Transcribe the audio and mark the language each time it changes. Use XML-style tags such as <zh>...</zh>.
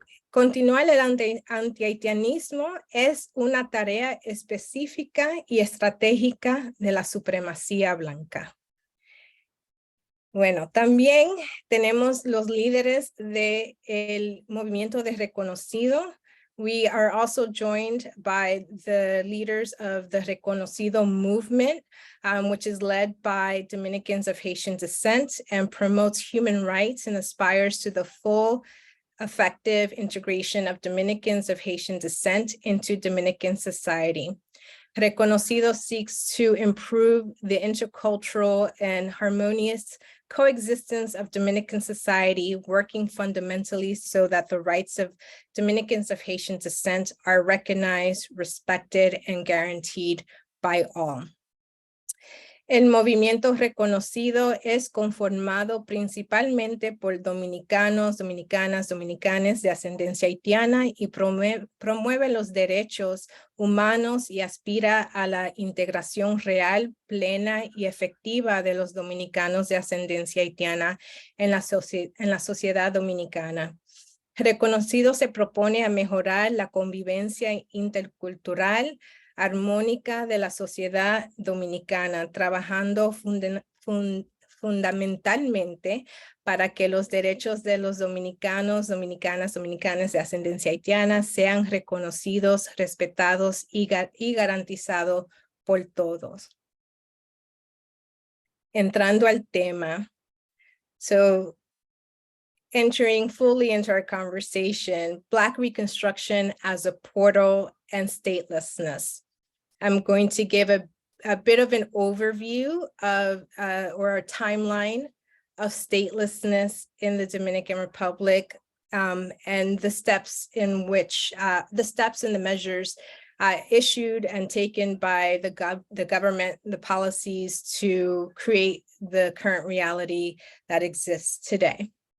<es>Continuar el anti-haitianismo es una tarea específica y estratégica de la supremacía blanca. Bueno, también tenemos los líderes del movimiento de Reconocido.</es> <en>We are also joined by the leaders of the Reconoci.do movement, which is led by Dominicans of Haitian descent and promotes human rights and aspires to the full effective integration of Dominicans of Haitian descent into Dominican society. Reconocido seeks to improve the intercultural and harmonious coexistence of Dominican society, working fundamentally so that the rights of Dominicans of Haitian descent are recognized, respected, and guaranteed by all.</en> <es>El movimiento Reconocido es conformado principalmente por dominicanos, dominicanas, dominicanes de ascendencia haitiana y promueve los derechos humanos y aspira a la integración real, plena y efectiva de los dominicanos de ascendencia haitiana en la sociedad dominicana. Reconocido se propone a mejorar la convivencia intercultural, armónica de la sociedad dominicana, trabajando fundamentalmente para que los derechos de los dominicanos, dominicanas de ascendencia haitiana sean reconocidos, respetados y garantizados por todos. Entrando al tema,</es> <en>so entering fully into our conversation, Black Reconstruction as a portal and statelessness. I'm going to give a bit of an overview of or a timeline of statelessness in the Dominican Republic and the steps in which the steps and the measures issued and taken by the government, the policies to create the current reality that exists today.</en>